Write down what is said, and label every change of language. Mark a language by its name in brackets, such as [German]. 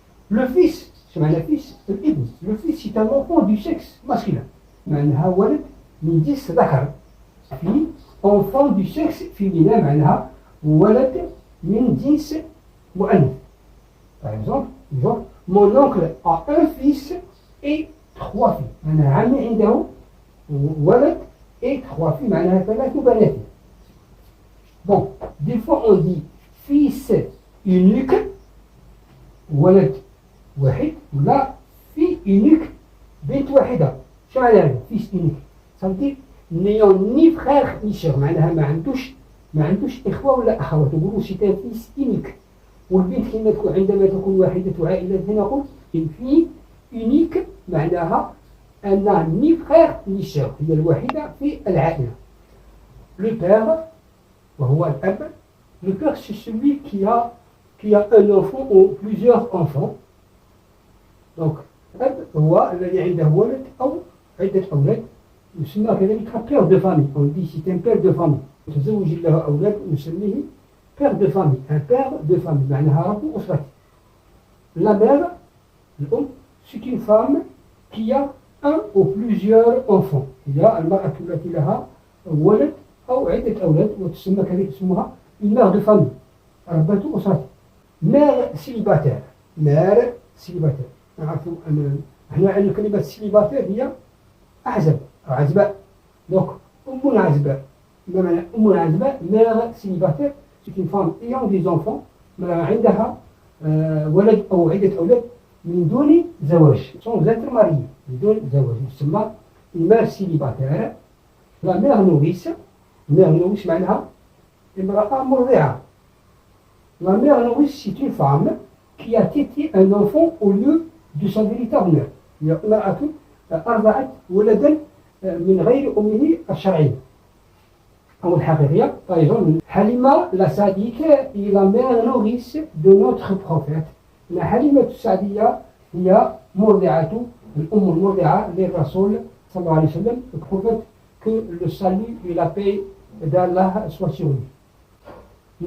[French] Le fils, c'est [Arabic] معنى [French] fils, [Arabic] الابن. [French] Le fils c'est un enfant du sexe masculin. [Arabic] معناها ولد من جنس ذكر. [French] Fille, enfant du sexe féminin [Arabic] معناها ولد من جنس مؤنث. [French] Par exemple, mon oncle a un fils et 3 filles. [Arabic] معناها عمي عنده ولد [French] et 3 filles, [Arabic] معناها 3 بنات. [French] Bon, des fois on dit fils unique, [Arabic] ولد واحد, [French] ولا fille unique, [Arabic] بنت واحدة. شو معناها [French] fils unique؟ Ça veut dire n'ayant ni frère ni sœur, [Arabic] معناها ما عندوش إخوة ولا أخوات. نقولوا [French] c'est un fils unique. [Arabic] والبنت عندما تكون واحدة عائلة هنا نقول [French] une fille unique [Arabic] معناها أنها [French] ni frère ni sœur, [Arabic] هي الوحيدة في العائلة. [French] Le père [Arabic] وهو الأب. [French] Le père c'est celui qui a un enfant ou plusieurs enfants. [Arabic] Donc الأب هو الذي عنده ولد أو عدة أولاد. يسمى كذلك [French] père de famille. On dit c'est un père de famille. [Arabic] تزوج له أولاد نسميه [French] père de famille. Un père de famille [Arabic] معناها رب أسرة. [French] La mère, [Arabic] الأم, [French] c'est une femme qui a un ou plusieurs enfants. [Arabic] هي المرأة التي لها ولد أو عدة أولاد وتسمى كذلك اسمها [French] une mère de famille. [Arabic] ربة أسرة. [French] mère célibataire. mère célibataire. [Arabic] نعرفوا أن احنا عندنا كلمة célibataire هي أعزب أو عزباء. donc أم عزباء. ما معنى أم عزباء؟ [French] mère célibataire c'est une femme ayant des enfants [Arabic] عندها ولد أو عدة أولاد من دون زواج. [French] sans être mariée. [Arabic] من دون زواج تسمى [French] une mère célibataire. la mère nourrice. mère nourrice معناها امرأة مرضعة. la mère nourrice c'est une femme qui a tété un enfant au lieu de son véritable mère. [Arabic] هي امرأة أرضعت ولدا من غير أمه الشرعية أو الحقيقية. [French] par exemple Halima la Sadique est la mère nourrice de notre prophète. [Arabic] la Halima السعدية هي مرضعة الأم المرضعة للرسول صلى الله عليه وسلم. [French] le prophète, que le salut et la paix d'Allah soient sur lui.